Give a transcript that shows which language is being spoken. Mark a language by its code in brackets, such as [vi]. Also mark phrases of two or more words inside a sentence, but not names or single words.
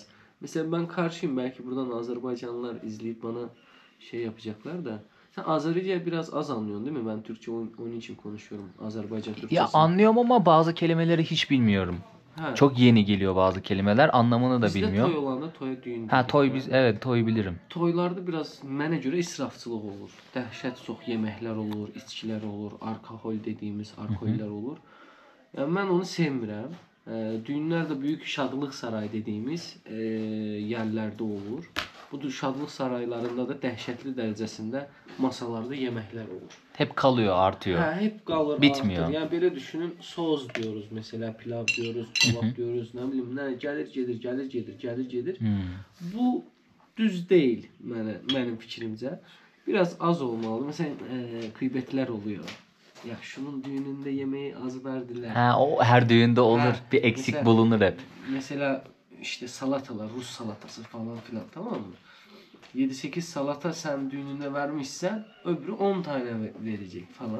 [tr] Mesela ben karşıyım, belki buradan Azerbaycanlılar izleyip bana şey yapacaklar da. Sen Azerice biraz az anlıyorsun değil mi? Ben Türkçe onun için konuşuyorum. Azerbaycan Türkçesi. Ya anlıyorum ama bazı kelimeleri hiç bilmiyorum. Ha. Çok yeni geliyor bazı kelimeler. Anlamını da Bizde bilmiyorum. [az] toy olanda toya düğün. [tr] Toy evet, toy bilirim. [az] Toylarda biraz mənə görə israfçılıq olur. Dəhşət çox yeməklər olur, içkilər olur, alkohol dediğimiz alkoller olur. Yani mən onu sevmirəm. Düğünlər də böyük şadlıq sarayı dediğimiz yerlerde olur. Bu şadlıq saraylarında da dəhşətli dərəcəsində masalarda yeməklər olur. [tr] Hep kalıyor, artıyor. [az] Hə, hep qalır, [tr] Bitmiyor. [az] artır. Yəni belə düşünün, soz diyoruz mesela, pilav diyoruz, kebab diyoruz, nə bilim, nə gəlir. Bu düz deyil mənim fikrimcə. Biraz az olmalı. [tr] Mesela qeybətlər oluyor. Ya şunun düğününde yemeği az verdiler. Ha, o her düğünde olur. Ha, Bir eksik mesela- bulunur hep. Mesela işte salatalar, Rus salatası falan filan, tamam mı? 7-8 salata sen düğününde vermişsen öbürü 10 tane verecek falan.